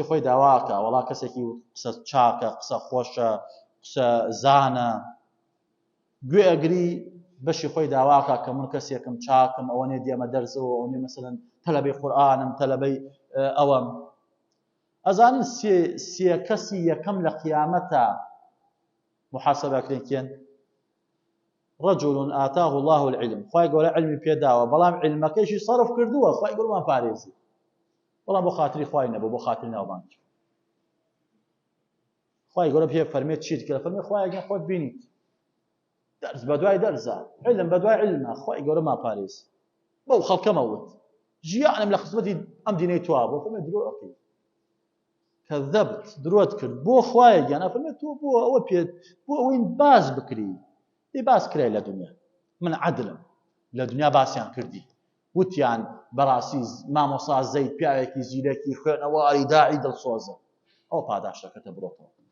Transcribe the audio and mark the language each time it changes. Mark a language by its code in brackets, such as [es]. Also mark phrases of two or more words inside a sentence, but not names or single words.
[ckb] خۆی داواکە وەڵا کەسێکی قسە چاکە قسە خۆشە قسە زانە گوێ ئەگری بەشی خۆی داواکە کە من کەسێکم چاکم ئەوە نێ دێمە دەرزەوە ئەو نێ مەسەلەن تەلەبەی قورئانم تەلەبەی ئەوەم ئەزانن سێ کەسی یەکەم لە قیامەتە محاسەبەکرێن کێن [ar] رجل آتاه الله العلم [ckb] خوای گەورە علمی پێداوە بەڵام علمەکەیشی صرف کردووە خوای گەورەمان پارێزی بەڵام بۆ خاتری خوای نەبوو بۆ خاتری ناوبانگ خوای گەورە پێ فەرمێت چیت کرد فەرمێ خوای ئەگەر خۆت بینیت دەرز بە دوای دەرزە علم بە دوای علمە خوای گەورەمان پارێزی بەو خەڵکەمە وت ژیانم لە خزمەتی ئەم دینەی توا بۆ فەرمێ درۆ ئەکەی کەذەبت درۆت کرد بۆ خوایە گیانە فەرمێ تۆ بۆ ئەوە پێت بۆ ئەوەی باز بکری دی باس کرای لە دنیا من عدلم لە دنیا باسییان کردی وتیان بەڕاستی مامۆستا زەید پیاوێکی زیرەکی خوێنەواری داعی دڵسۆزە ئەو پاداشەکەتە بڕۆتەوە